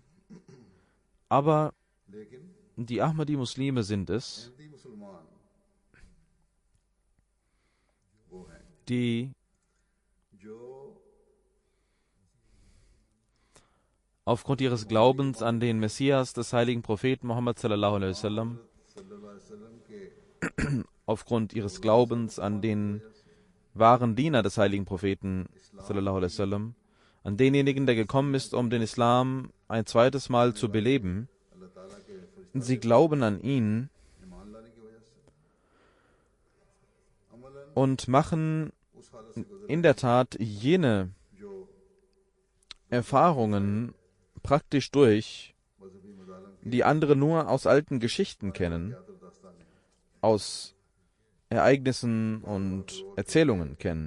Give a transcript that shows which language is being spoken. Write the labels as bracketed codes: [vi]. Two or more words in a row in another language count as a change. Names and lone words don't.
[de] Aber die Ahmadi-Muslime sind es, die aufgrund ihres Glaubens an den Messias des heiligen Propheten Muhammad [ar] صلى الله عليه وسلم, [de] aufgrund ihres Glaubens an den wahren Diener des heiligen Propheten [ar] صلى الله عليه وسلم, [de] an denjenigen, der gekommen ist, um den Islam ein zweites Mal zu beleben. Sie glauben an ihn und machen in der Tat jene Erfahrungen praktisch durch, die andere nur aus alten Geschichten kennen, aus Ereignissen und Erzählungen kennen.